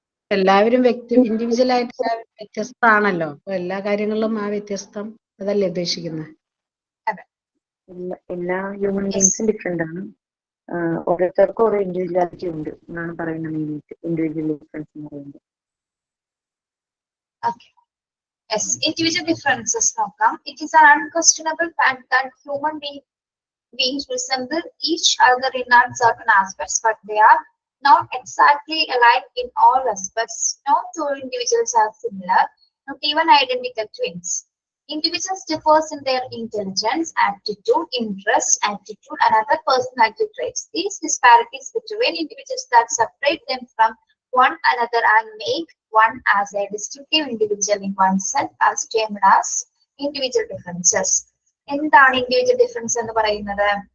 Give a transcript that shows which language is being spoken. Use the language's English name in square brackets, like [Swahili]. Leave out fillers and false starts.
[Malayalam] എല്ലാവരും ഇൻഡിവിജ്വൽ ആയിട്ട് വ്യത്യസ്തമാണല്ലോ. അപ്പൊ എല്ലാ കാര്യങ്ങളിലും ആ വ്യത്യസ്തം അതല്ലേ ഉദ്ദേശിക്കുന്നത്? എല്ലാ ഹ്യൂമൻ ബീങ്സും ഡിഫറെന്റ് ആണ്. ഓരോരുത്തർക്കും ഓരോ ഇൻഡിവിജ്വാലിറ്റി ഉണ്ട് എന്നാണ് പറയുന്നത്. മെയിനായിട്ട് ഇൻഡിവിജ്വൽ ഡിഫറൻസ് എന്ന് പറയുന്നത്. [English] Yes, individual differences [Malayalam] നോക്കാം. [English] It is an unquestionable fact that human beings resemble each other in certain aspects, but they are not exactly alike in all aspects. No two individuals are similar, not even identical twins. Individuals differ in their intelligence, aptitude, interests, attitude, and other personality traits. These disparities between individuals that separate them from one another and make one as a distinctive individual in oneself as termed as individual differences. [Malayalam] എന്താണ് individual difference എന്ന് പറയുന്നത്?